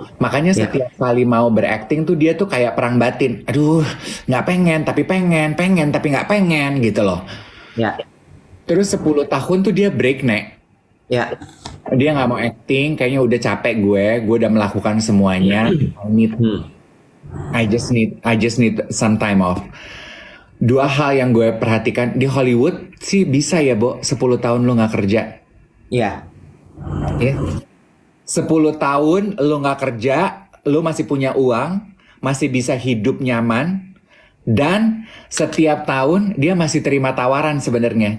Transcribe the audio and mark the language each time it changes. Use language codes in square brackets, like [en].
[id] Makanya setiap kali mau berakting tuh dia tuh kayak perang batin. Aduh, nggak pengen tapi pengen tapi nggak pengen gitu loh. Terus 10 tahun tuh dia break, Nek. Dia nggak mau acting, kayaknya udah capek gue udah melakukan semuanya. [en] I just need some time off. [id] 2 hal yang gue perhatikan di Hollywood sih bisa ya, Bo, 10 tahun lu nggak kerja. 10 tahun lu nggak kerja, lu masih punya uang, masih bisa hidup nyaman, dan setiap tahun dia masih terima tawaran sebenarnya.